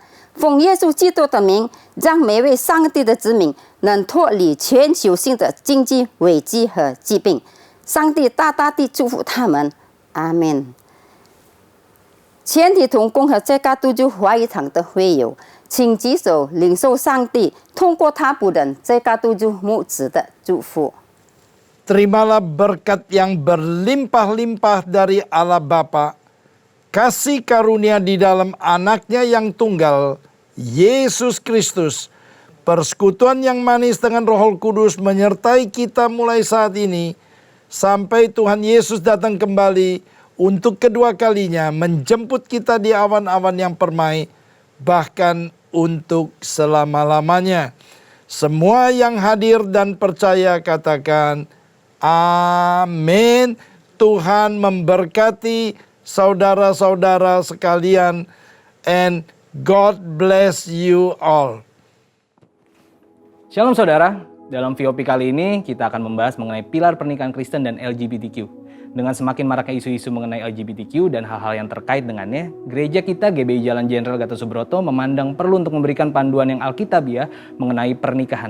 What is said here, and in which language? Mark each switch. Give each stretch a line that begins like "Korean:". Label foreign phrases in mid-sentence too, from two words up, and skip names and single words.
Chinese: 奉耶稣基督的名，让每位上帝的子民能脱离全球性的经济危机和疾病。上帝大大地祝福他们，阿们。全体同工和这嘎督州华语堂的会友，请举手领受上帝通过他仆人这嘎督州牧子的祝福。
Indonesian: Terimalah berkat yang berlimpah-limpah dari Allah Bapa, kasih karunia di dalam anaknya yang tunggal, Yesus Kristus, persekutuan yang manis dengan Roh Kudus menyertai kita mulai saat ini, sampai Tuhan Yesus datang kembali untuk kedua kalinya menjemput kita di awan-awan yang permai, bahkan untuk selama-lamanya. Semua yang hadir dan percaya katakan, amin. Tuhan memberkati saudara-saudara sekalian,
English: and God bless you all.
Indonesian: Shalom saudara, dalam VOP kali ini kita akan membahas mengenai pilar pernikahan Kristen dan LGBTQ. Dengan semakin maraknya isu-isu mengenai LGBTQ dan hal-hal yang terkait dengannya, gereja kita GBI Jalan Jenderal Gatot Subroto memandang perlu untuk memberikan panduan yang alkitabiah mengenai pernikahan.